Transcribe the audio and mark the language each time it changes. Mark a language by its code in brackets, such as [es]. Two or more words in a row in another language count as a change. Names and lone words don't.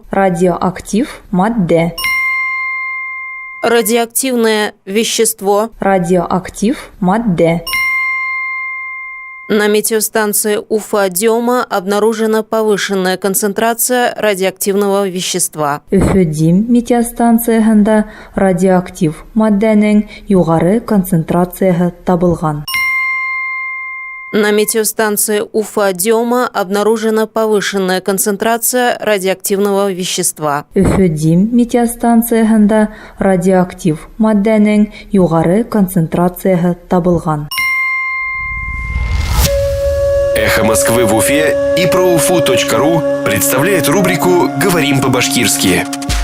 [ba] Радиоактив. Madde. [ru] Радиоактивное вещество. [ba] Радиоактив. Madde. [ru] На метеостанции Уфа-Дема обнаружена повышенная концентрация радиоактивного вещества. [ba] Өфөдим метеостанциясында радиоактив маддәнең югары концентрациясы табылган. [ru] На метеостанции Уфа-Дема обнаружена повышенная концентрация радиоактивного вещества. [ba] Өфөдим метеостанциясында радиоактив маддәнең югары концентрациясы табылган. [ru] «Эхо Москвы» в Уфе и ProUFU.ru представляет рубрику «Говорим по-башкирски».